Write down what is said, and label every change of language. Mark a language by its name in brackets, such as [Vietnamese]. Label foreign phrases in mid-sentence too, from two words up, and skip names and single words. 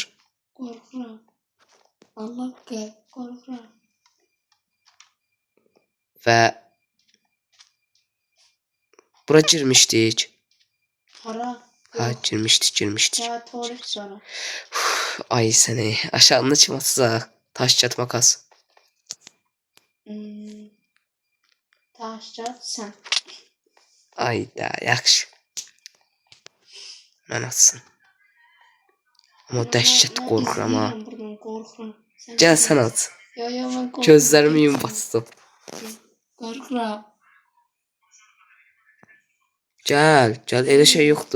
[Azerbaijani] Qorxuram. Allah qəl, qorxuram. Və bura girmişdik. Hara? Ha, girmişdik. Ya tuvalet sonra. Ay səni, aşağını kim atacaq? [Turkish] Taş kağıt makas. Taş kağıt sən. [Azerbaijani] Ayda, yaxşı. Mən atsın. Amma dəhşət qorxuram ha. Buradan qorxuram. Gəl sən at. Yo, mən qorxuram. Gözlərimi yum bastım. Qorxuram. Gəl, elə şey yoxdur.